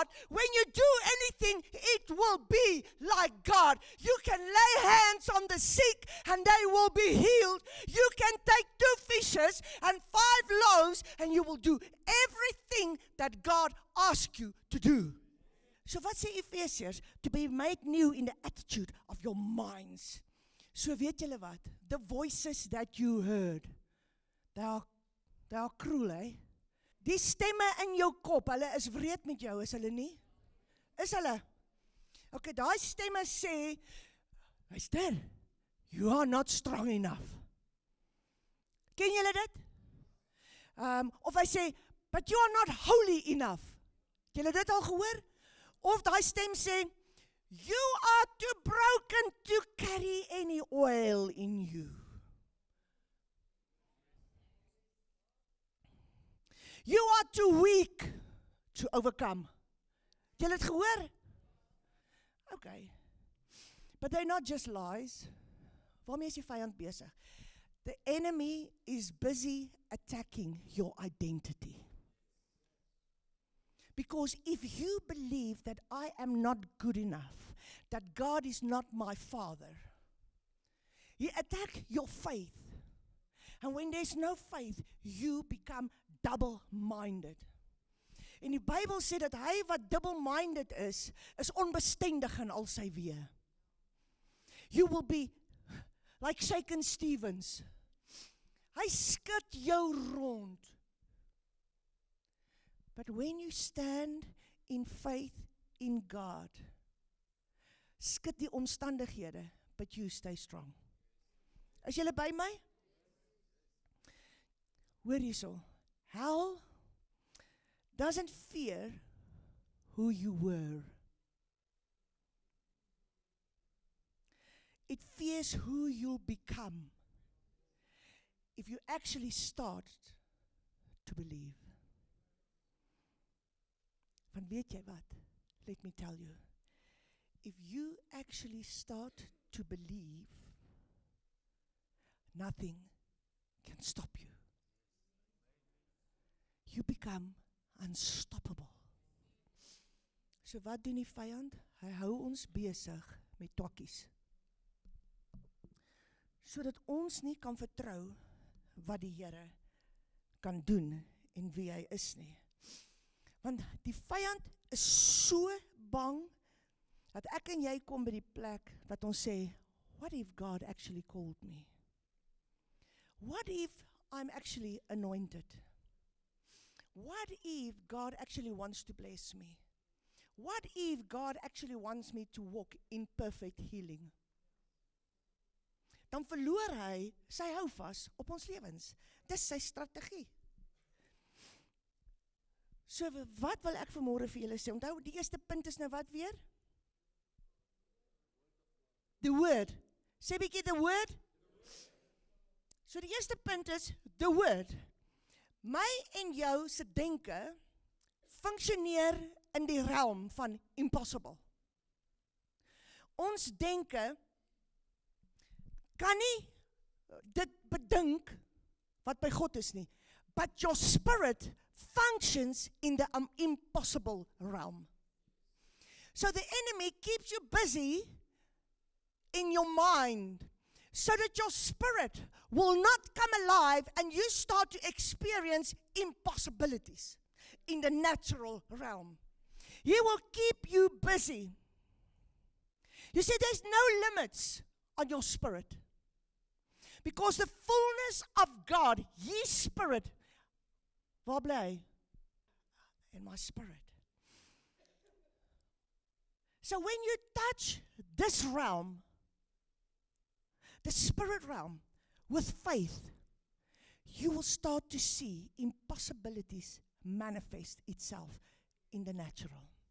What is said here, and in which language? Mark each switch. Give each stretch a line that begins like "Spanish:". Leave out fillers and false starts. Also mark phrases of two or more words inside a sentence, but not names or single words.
English: When you do anything, it will be like God. You can lay hands on the sick and they will be healed. You can take 2 fishes and 5 loaves and you will do everything that God asks you to do.
Afrikaans: So wat sê Efesiërs?
English: To be made new in the attitude of your minds.
Afrikaans: So weet julle wat?
English: The voices that you heard, they are cruel, eh?
Afrikaans: Die stemme in jou kop, hulle is wreed met jou, is hulle nie? Is hulle? Okay, daai stemme sê, luister,
English: you are not strong enough.
Afrikaans: Ken julle dit? Of hy sê,
English: but you are not holy enough.
Afrikaans: Het julle dit al gehoor? Of daai stem sê,
English: You are too broken to carry any oil in you. You are too weak to overcome.
Afrikaans: Jy het gehoor? Okay.
English: But they're not just lies.
Afrikaans: Waarmee is die vyand besig?
English: The enemy is busy attacking your identity. Because if you believe that I am not good enough, that God is not my father, he attacks your faith. And when there's no faith, you become double-minded.
Afrikaans: En die Bybel sê dat hy wat double-minded is onbestendig in al sy weë.
English: You will be like shaken Stevens.
Afrikaans: Hy skud jou rond.
English: But when you stand in faith in God,
Afrikaans: skud die omstandighede,
English: but you stay strong.
Afrikaans: Is julle by my? Hoor hierso.
English: Hell doesn't fear who you were. It fears who you'll become if you actually start to believe.
Afrikaans: Want weet jy wat?
English: Let me tell you. If you actually start to believe, nothing can stop you. You become unstoppable.
Afrikaans: So wat doen die vyand? Hy hou ons besig met tokkies. Sodat ons nie kan vertrou wat die Here kan doen en wie hy is nie. Want die vyand is so bang dat ek en jy kom by die plek wat ons sê,
English: what if God actually called me? What if I'm actually anointed? What if God actually wants to bless me? What if God actually wants me to walk in perfect healing?
Afrikaans: Dan verloor hy sy houvas op ons lewens. Dis sy strategie. So wat wil ek vanmôre vir julle sê? Onthou, die eerste punt is nou wat weer?
English: The word.
Afrikaans: Sê bietjie
English: the word.
Afrikaans: So die eerste punt is
English: the word.
Afrikaans: My en jou se denke funksioneer in die realm van impossible. Ons denke kan nie dit bedink wat by God is nie.
English: But your spirit functions in the impossible realm. So the enemy keeps you busy in your mind so that your spirit will not come alive and you start to experience impossibilities in the natural realm. He will keep you busy. You see, there's no limits on your spirit. Because the fullness of God, His Spirit,
Afrikaans: waar bly hy?
English: In my spirit. So when you touch this realm, the spirit realm, with faith, you will start to see impossibilities manifest itself in the natural.